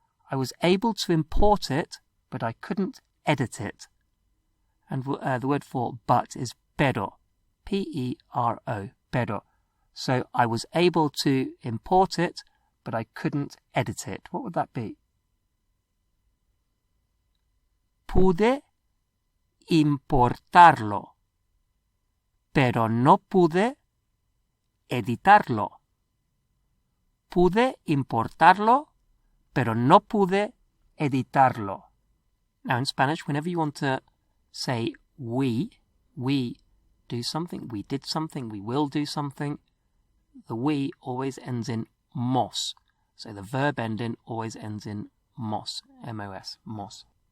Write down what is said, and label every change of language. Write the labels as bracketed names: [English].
[English] I was able to import it, but I couldn't edit it. And the word for but is pero. P-E-R-O. Pero. So I was able to import it, but I couldn't edit it. What would that be? [Spanish] Pude importarlo, pero no pude editarlo. Pude importarlo, pero no pude editarlo. [English] Now in Spanish, whenever you want to say we do something, we did something, we will do something, the we always ends in mos. So the verb ending always ends in mos, M-O-S, mos.